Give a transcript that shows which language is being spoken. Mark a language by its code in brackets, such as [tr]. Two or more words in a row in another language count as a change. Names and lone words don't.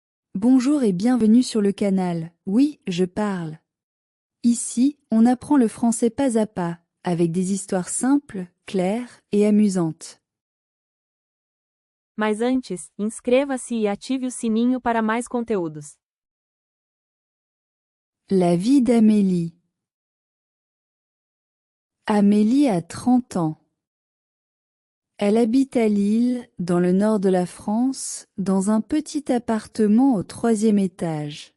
[fr] Bonjour et bienvenue sur le canal. Oui, je parle. Ici, on apprend le français pas à pas, avec des histoires simples, claires et amusantes. [pt] Mas antes, inscreva-se e ative o sininho para mais conteúdos. [fr] La vie d'Amélie. Amélie a 30 ans. Elle habite à Lille, dans le nord de la France, dans un petit appartement au 3e étage.